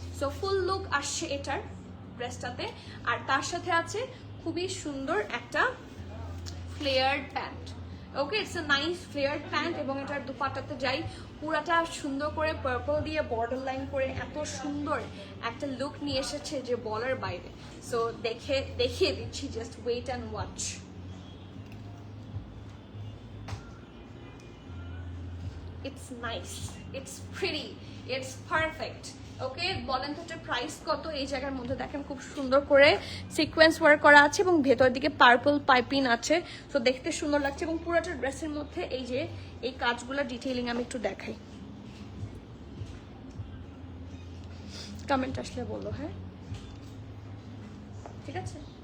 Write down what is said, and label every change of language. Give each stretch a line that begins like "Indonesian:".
Bangla: So full look আসছে এটার ড্রেসটাতে। আর তার সাথে আছে খুবই সুন্দর একটা flared pant,
English: Okay, it's a nice flared pant.
Bangla: এবং এটার দুপাট্টাতে যাই, পুরাটা সুন্দর করে পার্পল দিয়ে বর্ডার লাইন করে এত সুন্দর একটা লুক নিয়ে এসেছে যে বলার বাইরে। সো দেখিয়ে দিচ্ছি,
English: Just wait and watch. It's nice, it's pretty, it's perfect,
Bangla: ওকে, বলেন তো এটা প্রাইস কত? এই জায়গার মধ্যে দেখেন খুব সুন্দর করে সিকোয়েন্স ওয়ার্ক করা আছে এবং ভেতরের দিকে পার্পল পাইপিং আছে, তো দেখতে সুন্দর লাগছে। এবং পুরোটা ড্রেসের মধ্যে এই যে এই কাজগুলো ডিটেইলিং আমি একটু দেখাই, কমেন্ট আসলে বললো, হ্যাঁ ঠিক আছে।